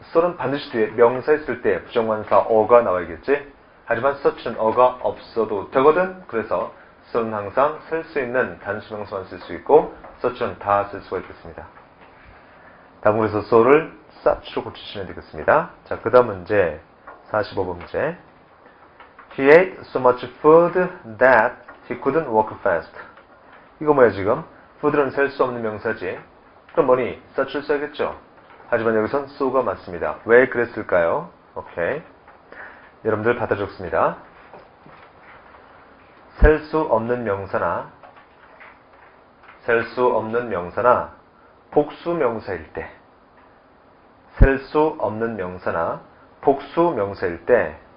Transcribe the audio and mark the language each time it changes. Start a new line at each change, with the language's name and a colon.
Korean: so는 반드시 뒤에 명사 있을 때 부정관사 어가 나와야겠지? 하지만 such는 어가 없어도 되거든? 그래서 so는 항상 쓸 수 있는 단수명사만 쓸 수 있고 such는 다 쓸 수가 있겠습니다. 다음 그래서 so를 such로 고치시면 되겠습니다. 자, 그 다음 문제 45번 문제.
English: He ate so much food that he couldn't walk fast.
Korean: 이거 뭐야 지금? food는 셀 수 없는 명사지. 그럼 뭐니? such를 써야겠죠. 하지만 여기선 so가 맞습니다. 왜 그랬을까요? 오케이. 여러분들 받아 적습니다. 셀 수 없는 명사나 복수 명사일 때 셀 수 없는 명사나 복수 명사일 때